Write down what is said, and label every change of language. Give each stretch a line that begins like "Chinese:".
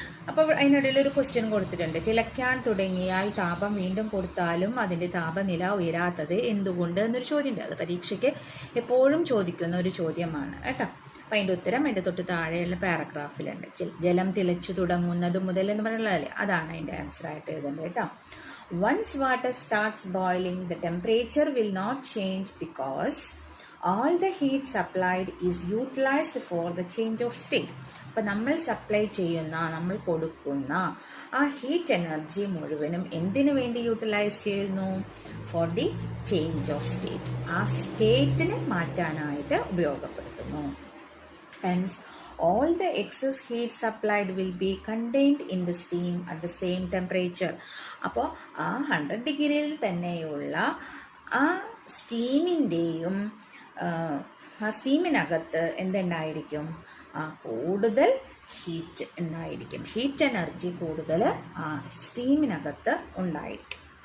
Malayalam: അപ്പോൾ അതിനിടയിൽ ഒരു ക്വസ്റ്റ്യൻ കൊടുത്തിട്ടുണ്ട്. തിളയ്ക്കാൻ തുടങ്ങിയാൽ താപം വീണ്ടും കൊടുത്താലും അതിൻ്റെ താപനില ഉയരാത്തത് എന്തുകൊണ്ട് എന്നൊരു ചോദ്യമുണ്ട്. അത് പരീക്ഷയ്ക്ക് എപ്പോഴും ചോദിക്കുന്ന ഒരു ചോദ്യമാണ് കേട്ടോ. അപ്പം അതിൻ്റെ ഉത്തരം അതിൻ്റെ തൊട്ട് താഴെയുള്ള പാരഗ്രാഫിലുണ്ട്. ജലം തിളച്ചു തുടങ്ങുന്നത് മുതൽ എന്ന് പറയുന്നതല്ലേ, അതാണ് അതിൻ്റെ ആൻസർ ആയിട്ട് എഴുതേണ്ടത് കേട്ടോ.
English: Once water starts boiling, the temperature will not change because all the heat supplied is utilized for the change of state.
Malayalam: അപ്പം നമ്മൾ സപ്ലൈ ചെയ്യുന്ന, നമ്മൾ കൊടുക്കുന്ന ആ ഹീറ്റ് എനർജി മുഴുവനും എന്തിനു വേണ്ടി യൂട്ടിലൈസ് ചെയ്യുന്നു?
English: For the change of state.
Malayalam: ആ സ്റ്റേറ്റിനെ മാറ്റാനായിട്ട് ഉപയോഗപ്പെടുത്തുന്നു.
English: Hence, all the excess heat supplied will be contained in the steam at the same temperature.
Malayalam: അപ്പോൾ ആ 100 ഡിഗ്രിയിൽ തന്നെയുള്ള ആ സ്റ്റീമിൻ്റെയും ആ സ്റ്റീമിനകത്ത് എന്തുണ്ടായിരിക്കും? കൂടുതൽ ഹീറ്റ് ഉണ്ടായിരിക്കും. ഹീറ്റ് എനർജി കൂടുതൽ ആ സ്റ്റീമിനകത്ത് ഉണ്ടായിരിക്കും.